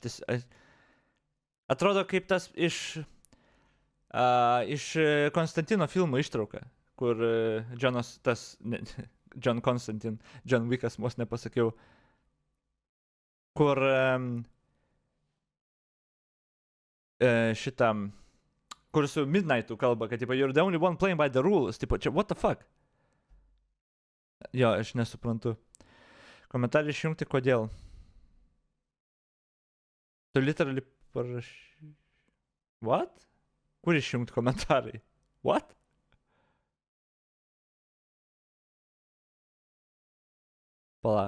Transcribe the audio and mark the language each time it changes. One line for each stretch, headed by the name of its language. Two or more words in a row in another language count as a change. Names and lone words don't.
Lithuanian: atrodo kaip tas iš Konstantino filmo ištrauka, kur John Constantine, John Wickas, vos nepasakiau, kur šitam, kur su Midnightu kalba, kad tipo,
English: you're the only one playing by the rules,
Lithuanian: tipo, čia,
English: what the fuck?
Lithuanian: Jo, aš nesuprantu. Komentarį išjungti, kodėl? Tu literally parašy...
English: What?
Lithuanian: Kur išjungti komentarai?
English: What? Pala.